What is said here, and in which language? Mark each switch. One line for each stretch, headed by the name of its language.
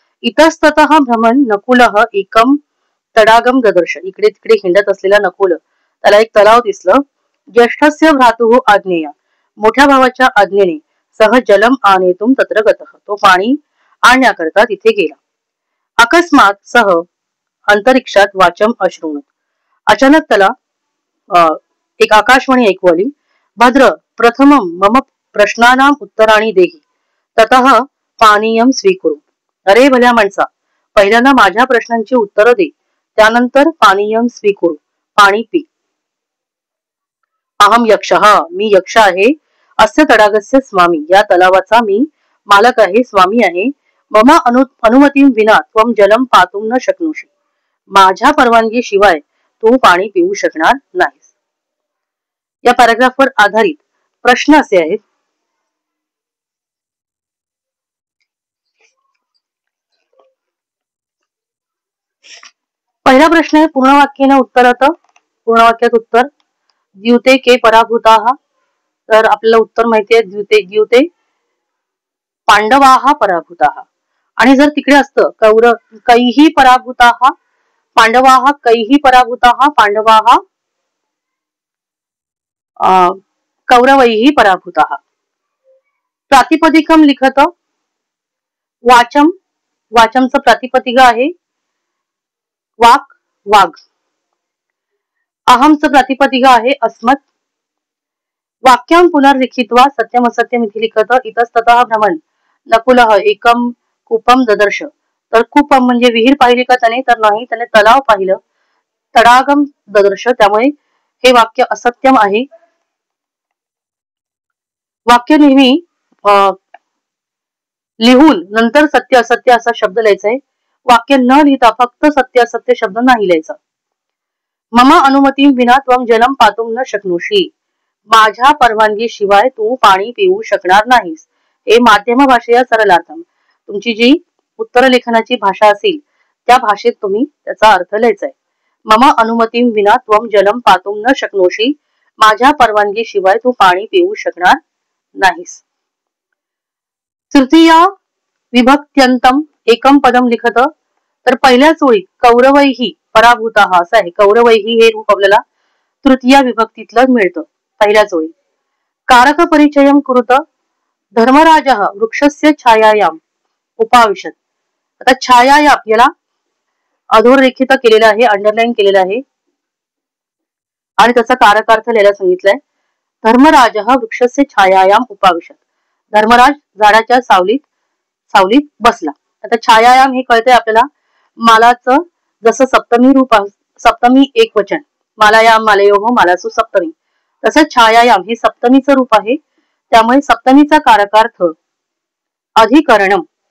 Sanskrit: इतस्ततः भ्रमण नकुलः एकम तडागम ददर्श.
Marathi: इकडे तिकडे हिंडत असलेला नकुल त्याला एक तलाव दिसलं.
Sanskrit: ज्येष्ठस्य भ्रातुः आज्ञेया
Marathi: मोठ्या भावाच्या आज्ञेने
Sanskrit: सह जलम आनेतुम तत्र गतः.
Marathi: तो पाणी आणण्याकरता तिथे गेला.
Sanskrit: अकस्मात सह अंतरिक्षात वाचम अश्रुणत.
Marathi: अचानक त्याला एक आकाशवाणी ऐकू आली.
Sanskrit: भद्र प्रथमं मम प्रश्नानां उत्तराणि देहि ततः पानीयम स्वीकुरु.
Marathi: अरे भल्या माणसा, पहिल्यांदा माझ्या प्रश्नांची उत्तर दे, त्यानंतर
Sanskrit: पानीयम स्वीकुरु,
Marathi: पाणी पी.
Sanskrit: अहम यक्षः,
Marathi: मी यक्ष आहे.
Sanskrit: अस्य तडागस्य स्वामी,
Marathi: या तलावाचा मी मालक आहे, स्वामी आहे.
Sanskrit: मम अनुमतीं विना त्वं जलम पातुं न शक्नोषि.
Marathi: माझ्या परवानगी शिवाय तू पाणी पिऊ शकणार नाहीस. या पॅराग्राफवर आधारित प्रश्न असे आहेत. पहिला प्रश्न आहे पूर्ण वाक्याने उत्तरात. पूर्ण वाक्यात उत्तर
Sanskrit: द्यूते के पराभूताः.
Marathi: तर आपल्याला उत्तर माहिती आहे
Sanskrit: द्यूते पांडवाः पराभूताः.
Marathi: आणि जर तिकडे असतं
Sanskrit: कैः पराभूताः पांडवाः कैः पराभूताः पांडवाः कौरवैः पराभूताः. प्रातिपदिकम लिखत वाचम.
Marathi: वाचमचं प्रातिपदिक आहे वाक वाघ. अहमचं प्रातिपदिक आहे
Sanskrit: अस्मत्. वाक्यम पुनर्लिखित्वा सत्यम असत्यम इथे लिखत इतस्ततः भ्रमण नकुलः एकम कूपम ददर्श.
Marathi: तर कूपम म्हणजे विहीर पाहिली का त्याने, तर नाही, त्याने तलाव पाहिलं.
Sanskrit: तडागम ददर्श,
Marathi: त्यामुळे हे वाक्य असत्यम आहे. वाक्य नेहमी लिहून नंतर सत्य असत्य असा शब्द लिहायचा आहे. वाक्य न लिहिता फक्त सत्य असत्य शब्द नाही लिहायचा.
Sanskrit: मम अनुमती विना त्वं जलम पातुं न शक्नोषि.
Marathi: माझ्या परवानगी शिवाय तू पाणी पिऊ शकणार नाहीस.
Sanskrit: हे माध्यम भाषेया सरलार्थम.
Marathi: तुमची जी उत्तर लेखनाची भाषा असेल त्या भाषेत तुम्ही त्याचा अर्थ लिहायचा आहे.
Sanskrit: मम अनुमती विना त्वं जलम पातुं न शक्नोषि.
Marathi: माझ्या परवानगी शिवाय तू पाणी पिऊ शकणार नाहीस.
Sanskrit: तृतीया विभक्त्यंतम एकम पदम लिखत.
Marathi: तर पहिल्याच ओळीत कौरवैः पराभूताः असं आहे. कौरवैः हे रूप आपल्याला तृतीया विभक्तीतलं मिळतं पहिल्याच ओळीत.
Sanskrit: कारक परिचयम कुरुत धर्मराजः वृक्षस्य छायायाम उपाविशत.
Marathi: आता छायायाम याला अधोरेखित केलेला आहे, अंडरलाईन केलेला आहे आणि त्याचा कारकार्थ लिहायला सांगितलाय.
Sanskrit: धर्मराजः वृक्षस्य छायायाम उपाविशत.
Marathi: धर्मराज झाडाच्या सावलीत बसला. आता छायायाम हे कळतंय आपल्याला मालाचं जसं सप्तमी रूप सप्तमी एक वचन मालायाम मालयोः मालासु सप्तमी, तसं छायायाम हे सप्तमीचं रूप आहे. त्यामुळे सप्तमीचा कारकार्थ अधिकरणम.